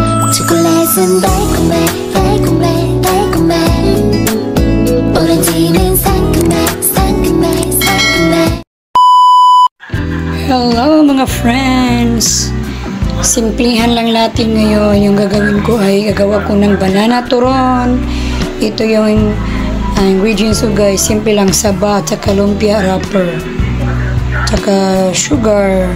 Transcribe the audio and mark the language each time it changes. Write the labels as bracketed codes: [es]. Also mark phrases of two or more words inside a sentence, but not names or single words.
[ko] 초콜릿은 달콤해 달콤해 달콤해 오렌지는 상큼해 상큼해 상큼해. [tl] Hello mga friends! Simplihan lang natin ngayon. Yung gagawin ko ay gagawa ko ng banana turon. Ito yung ingredients ko guys. Simple lang, saba, tsaka lumpia wrapper, tsaka sugar.